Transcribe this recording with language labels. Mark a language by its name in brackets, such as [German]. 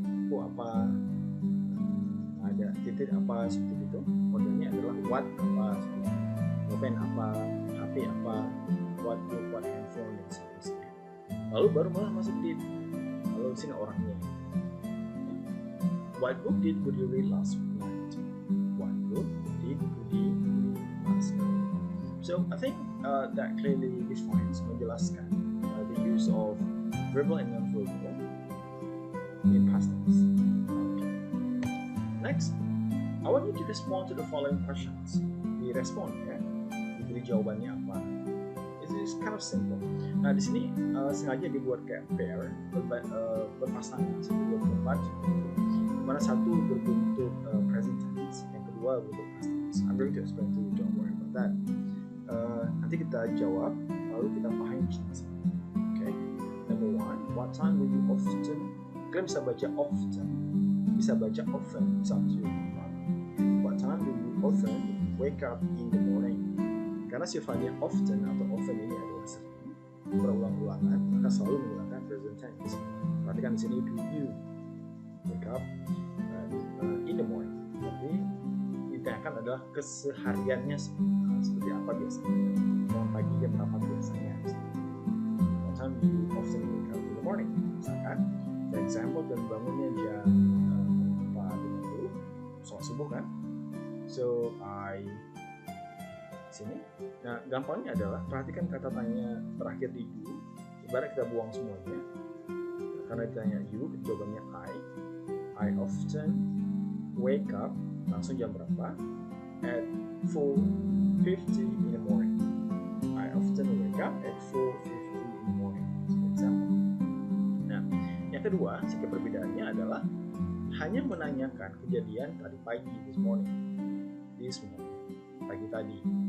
[Indonesian] Buku apa, ada titik apa, seperti itu. Modelnya adalah what apa, pen apa, HP apa, what book, what handphone, dan sebagainya. Lalu baru malah masuk did. Lalu sini orangnya. [English] What book did Budi read last night? What book did Budi read last night? So I think that clearly defines, menjelaskan the use of verbal and non-verbal in past tense. Okay. Next, I want you to respond to the following questions. [Indonesian] Direspon ya, diberi jawabannya apa. [English] It's kind of simple. [Indonesian] Nah di sini sengaja dibuat kayak pair, berpasangan, seperti berempat. Dimana satu berbentuk present tense, yang kedua berbentuk past tense. [English] I'm going to explain to you, don't worry about that. [Indonesian] Nanti kita jawab, lalu kita pahami masing-masing. [English] Okay. Number one, what time do you often? [Indonesian] Kalian bisa baca often, bisa baca often, bisa to. [English] What time do you often wake up in the morning? [Indonesian] Karena sifatnya often atau often ini adalah sering, berulang-ulangan, maka selalu menggunakan present tense. Perhatikan di sini do you wake up in the morning. Jadi ditanyakan adalah kesehariannya seperti apa biasanya. Bangun pagi jam berapa biasanya. [English] What time do you often wake up in the morning? [Indonesian] Misalkan, for example, dan bangunnya jam 4:50, sholat subuh kan? So sini. Nah, gampangnya adalah perhatikan kata tanya terakhir di do. Ibarat kita buang semuanya. Karena ditanya you, jawabannya [English] I often wake up, [Indonesian] langsung jam berapa? [English] At 4:50 in the morning. I often wake up at 4:50 in the morning. For example. [Indonesian] Nah, yang kedua, sikap perbedaannya adalah hanya menanyakan kejadian tadi pagi, this morning, pagi tadi.